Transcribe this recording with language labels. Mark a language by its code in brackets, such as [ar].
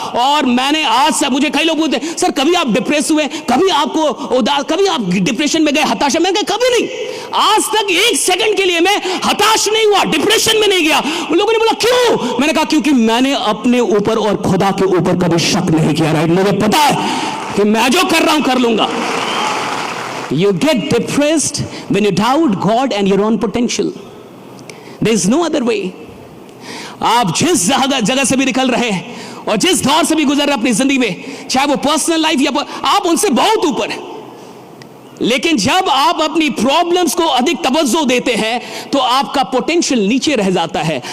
[hi] और मैंने आज से, मुझे कई लोग बोलते हैं, सर कभी आप डिप्रेस हुए, कभी आपको उदास, कभी आप डिप्रेशन में गए, हताशा में गए? कभी नहीं। आज तक एक सेकंड के लिए मैं हताश नहीं हुआ, डिप्रेशन में नहीं गया। उन लोगों ने बोला क्यों? मैंने कहा क्योंकि मैंने अपने ऊपर और खुदा के ऊपर कभी शक नहीं किया, राइट? मुझे पता है कि मैं जो कर रहा हूं कर लूंगा। [en] You get depressed when you doubt God and your own potential. There is no other way. [hi] आप जिस जगह से भी निकल रहे हैं और जिस दौर से भी गुजर रहे अपनी जिंदगी में, चाहे वो पर्सनल लाइफ या आप उनसे बहुत ऊपर हैं, लेकिन जब आप अपनी प्रॉब्लम्स को अधिक तवज्जो देते हैं तो आपका पोटेंशियल नीचे रह जाता है।